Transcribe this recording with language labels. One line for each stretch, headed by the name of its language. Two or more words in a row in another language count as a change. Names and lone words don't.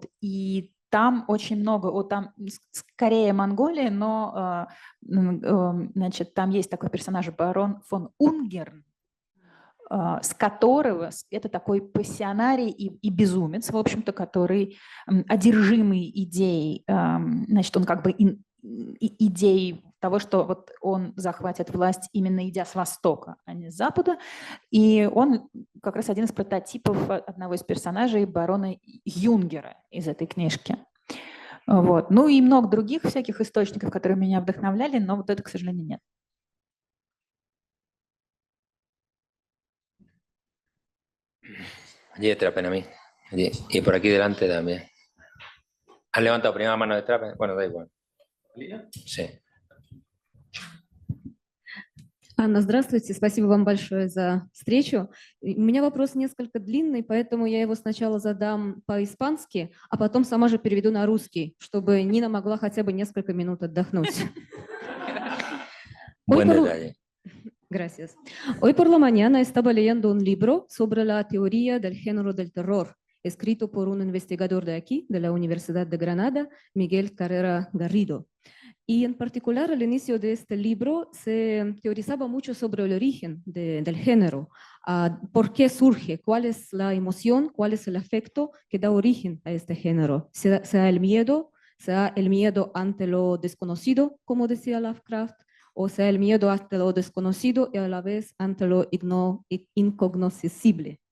Russian: И там очень много, там скорее Монголия, но значит, там есть такой персонаж барон фон Унгерн, с которого это такой пассионарий и безумец, в общем-то, который одержимый идеей, значит, он как бы идеей того, что вот он захватит власть именно идя с востока, а не с запада. И он как раз один из прототипов одного из персонажей барона Юнгера из этой книжки. Вот. Ну и много других всяких источников, которые меня вдохновляли, но вот это, к сожалению, нет.
Spanish: Allí detrás, ven a mí. Allí. Y por aquí delante también. ¿Has levantado primera mano detrás? Bueno, da igual. Sí.
Russian: Анна, здравствуйте. Спасибо вам большое за встречу. У меня вопрос несколько длинный, поэтому я его сначала задам по-испански, а потом сама же переведу на русский, чтобы Нина могла хотя бы несколько минут отдохнуть.
Spanish: Buen detalle. Gracias. Hoy por la mañana estaba leyendo un libro sobre la teoría del género del terror, escrito por un investigador de aquí, de la Universidad de Granada, Miguel Carrera Garrido. Y en particular al inicio de este libro se teorizaba mucho sobre el origen del género, por qué surge, cuál es la emoción, cuál es el afecto que da origen a este género, sea el miedo ante lo desconocido, como decía Lovecraft, o sea el miedo ante lo desconocido y a la vez ante lo incognoscible.